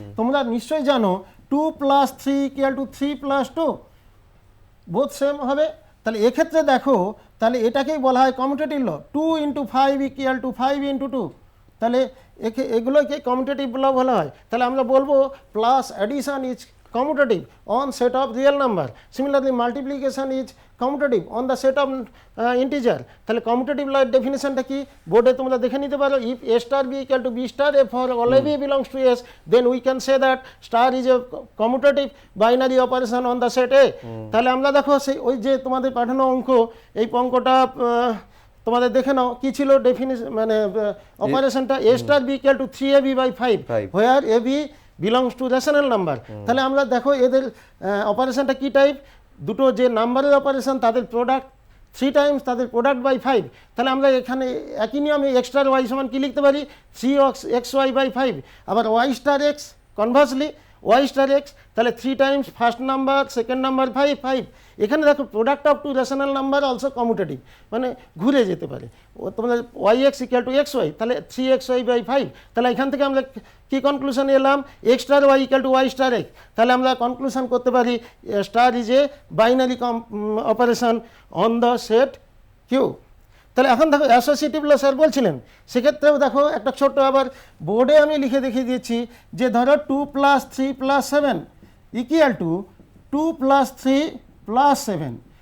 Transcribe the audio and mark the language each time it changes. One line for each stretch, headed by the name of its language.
Bangla: তোমরা নিশ্চয়ই জানো 2 + 3 = 3 + 2, বোথ সেম হবে। তাহলে এক্ষেত্রে দেখো, তাহলে এটাকেই বলা হয় কমিউটেটিভ ল। 2 × 5 = 5 × 2, তাহলে এগুলোকে কমিউটেটিভ ল বলা হয়। তাহলে আমরা বলবো
English: Plus addition is commutative on set of real number. Similarly, multiplication is commutative on the set of integer.
Bangla: তাহলে commutative law ডেফিনিশনটা কি বোর্ডে তোমরা দেখে নিতে পারো।
English: if a star b = b star a for all a b belongs to s, then we can say that star is a commutative binary operation on the set a.
Bangla: তাহলে আমরা দেখো সেই ওই যে তোমাদের পাঠানো অঙ্ক, এই অঙ্কটা তোমাদের দেখে নাও কি ছিল ডেফিনিশন, মানে অপারেশনটা a star b = 3ab/5,
English: where ab belongs to rational number.
Bangla: তাহলে আমরা দেখো এদের অপারেশনটা কি টাইপ, দুটো যে নাম্বারের অপারেশন তাদের প্রোডাক্ট 3 টাইমস তাদের প্রোডাক্ট বাই 5। তাহলে আমরা এখানে একই নিয়মে x স্টার y সমান কি লিখতে পারি, 3xy/5। আবার y star x conversely y star x, তাহলে 3 Times first number second number 5। এখানে দেখো
English: product of two rational number also commutative,
Bangla: মানে ঘুরে যেতে পারে। তোমরা yx = xy, তাহলে 3xy/5। তাহলে এখান থেকে আমরা কি কনক্লুশন এলাম, x star y = y star x। তাহলে আমরা
English: conclusion
Bangla: করতে পারি
English: Star is a binary operation on the set Q.
Bangla: তাহলে এখন দেখো অ্যাসোসিয়েটিভ ল স্যার বলছিলেন, সেক্ষেত্রেও দেখো একটা ছোট্ট আবার বোর্ডে আমি লিখে দেখিয়ে দিয়েছি যে ধরো 2 + 3 + 7 = 2 + 3 + 7।